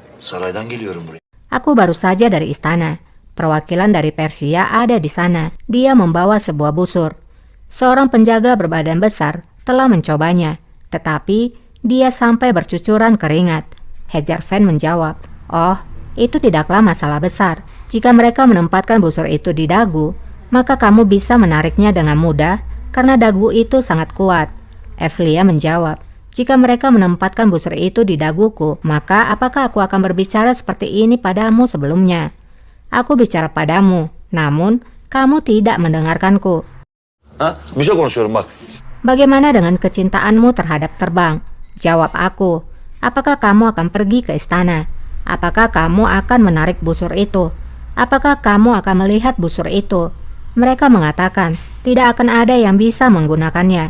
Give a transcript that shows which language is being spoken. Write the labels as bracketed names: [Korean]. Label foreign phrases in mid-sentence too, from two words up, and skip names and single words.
[Turkish] Saraydan geliyorum buraya. [Indonesian] Aku baru saja dari istana. Perwakilan dari Persia ada di sana. Dia membawa sebuah busur. Seorang penjaga berbadan besar telah mencobanya, tetapi dia sampai bercucuran keringat. Hejarfen menjawab, "Oh, itu tidaklah masalah besar. Jika mereka menempatkan busur itu di dagu, maka kamu bisa menariknya dengan mudah karena dagu itu sangat kuat." Evlia menjawab, "Jika mereka menempatkan busur itu di daguku, maka apakah aku akan berbicara seperti ini padamu sebelumnya? Aku bicara padamu, namun kamu tidak mendengarkanku." [Turkish] Bir şey konuşuyorum bak. [Indonesian] "Bagaimana dengan kecintaanmu terhadap terbang?" Jawab aku. "Apakah kamu akan pergi ke istana? Apakah kamu akan menarik busur itu? Apakah kamu akan melihat busur itu?" Mereka mengatakan tidak akan ada yang bisa menggunakannya.